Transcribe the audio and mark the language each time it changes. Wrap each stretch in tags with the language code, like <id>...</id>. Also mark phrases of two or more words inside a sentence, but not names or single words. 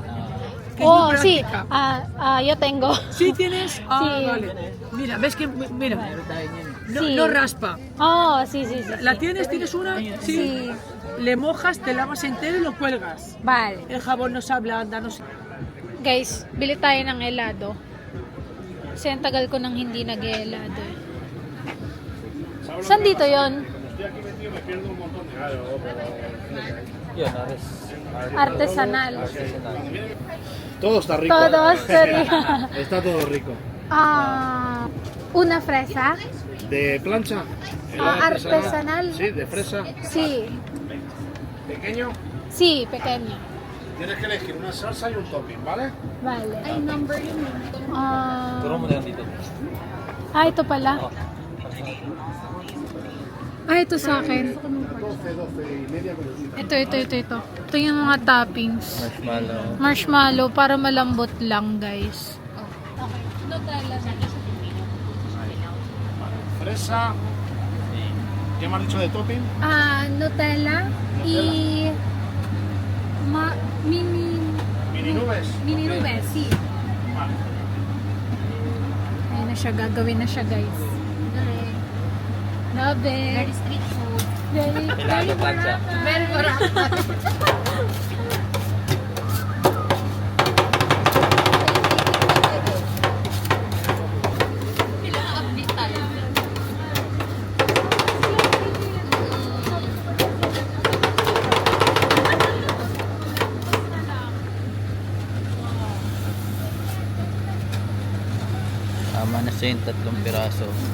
<es>Que es Oh, muy sí. práctica. Yo tengo. ¿Sí tienes? Ah, Sí. vale. Mira, ves que, mira, no, Sí. no raspa. Oh, sí. ¿La tienes? ¿Tienes una? Sí. Le mojas, te lavas entero y lo cuelgas. Vale. El jabón no se ablanda, no se...</es> <tl>Guys, bili tayo ng helado. Kasi ang tagal ko nang hindi nag-helado eh. Saan dito yon? Yun, Ares.</tl> <es>Artesanal. Todo está rico. Todos, sorry. Está todo rico. Una fresa. De plancha. Artesanal. Sí, de fresa. Sí. Pequeño. Sí, pequeño. Tienes que elegir una salsa y un topping, ¿vale? Vale.</es> <tl>Ay, number yun. Turo mo na yan dito. Ito pala. Ito sa akin.</tl> <es>12 y media con el</es> <tl>Ito. Ito yung mga toppings. Marshmallow. Marshmallow para malambot lang, guys.</tl> <es>Nutella. Fresa. ¿Qué me has dicho de topping? Nutella y Mini nubes. mini nubes, sí.</es> <tl>Ayun na siya, gagawin na siya, guys.</tl> <en>Love it. Very street food. Very plancha. barata. Very barata.</en> <tl>Ilang update tayo. Tama na siya yung 3 piraso.</tl>